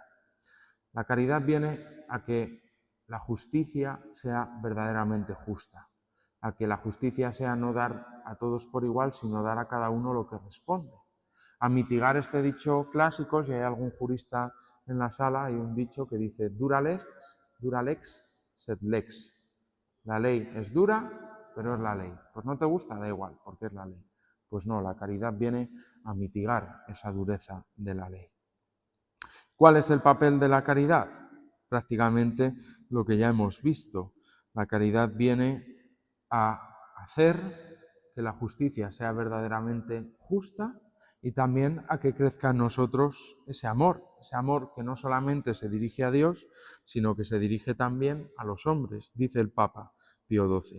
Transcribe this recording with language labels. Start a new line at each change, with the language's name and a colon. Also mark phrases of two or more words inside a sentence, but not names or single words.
Spanish: La caridad viene a que la justicia sea verdaderamente justa, a que la justicia sea no dar a todos por igual, sino dar a cada uno lo que responde. A mitigar este dicho clásico, si hay algún jurista en la sala, hay un dicho que dice
Latin: dura lex, sed lex.
Spanish: La ley es dura, pero es la ley. Pues no te gusta, da igual, porque es la ley. Pues no, la caridad viene a mitigar esa dureza de la ley. ¿Cuál es el papel de la caridad? Prácticamente lo que ya hemos visto. La caridad viene a hacer que la justicia sea verdaderamente justa y también a que crezca en nosotros ese amor que no solamente se dirige a Dios, sino que se dirige también a los hombres, dice el Papa Pío XII.